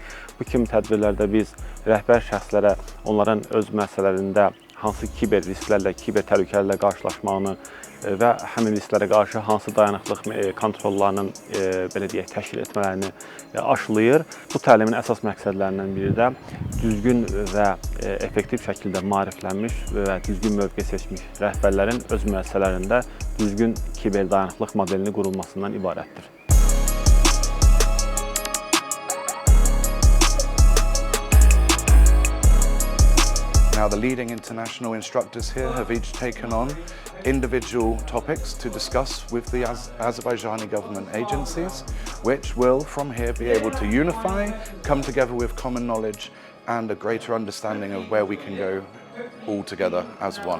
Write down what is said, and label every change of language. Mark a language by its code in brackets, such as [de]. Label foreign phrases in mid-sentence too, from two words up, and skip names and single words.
[az] Bu kimi tədbirlərdə biz rəhbər şəxslərə onların öz müəssisələrində hansı kiber risklərlə, kiber təhlükələrlə qarşılaşmağını və həmin risklərə qarşı hansı dayanıqlıq kontrollarının belə deyək, təşkil etmələrini aşılayır. Bu təlimin əsas məqsədlərindən biri də düzgün və effektiv şəkildə maariflənmiş və düzgün mövqe seçmiş rəhbərlərin öz müəssisələrində düzgün kiber dayanıqlıq modelini qurulmasından ibarətdir. [en] Now, the leading international instructors here have each taken on individual topics to discuss with the Azerbaijani government agencies, which will, from here, be able to unify, come together with common knowledge and a greater understanding of where we can go all together as one.